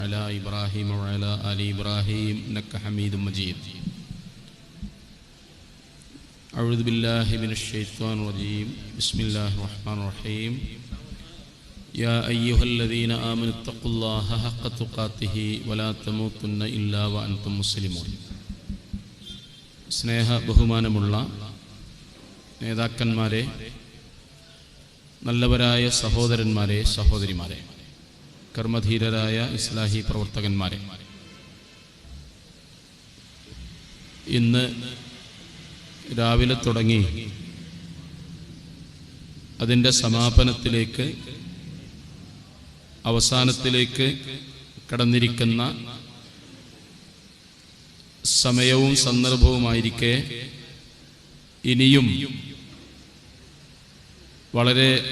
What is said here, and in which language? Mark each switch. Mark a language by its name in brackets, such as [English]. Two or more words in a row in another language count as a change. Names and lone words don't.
[Arabic] على إبراهيم وعلى آل إبراهيم إنك حميد مجيد. أعوذ بالله من الشيطان الرجيم. بسم الله الرحمن الرحيم. يا أيها الذين آمنوا اتقوا الله حق تقاته ولا تموتن إلا وأنتم مسلمون. [Malayalam] സ്നേഹ ബഹുമാനമുള്ള നേതാക്കന്മാരെ, നല്ലവരായ സഹോദരന്മാരെ, സഹോദരിമാരെ, കർമ്മധീരരായ ഇസ്ലാഹി പ്രവർത്തകന്മാരെ, ഇന്ന് രാവിലെ തുടങ്ങി അതിൻ്റെ സമാപനത്തിലേക്ക്, അവസാനത്തിലേക്ക് കടന്നിരിക്കുന്ന സമയവും സന്ദർഭവുമായിരിക്കെ ഇനിയും വളരെ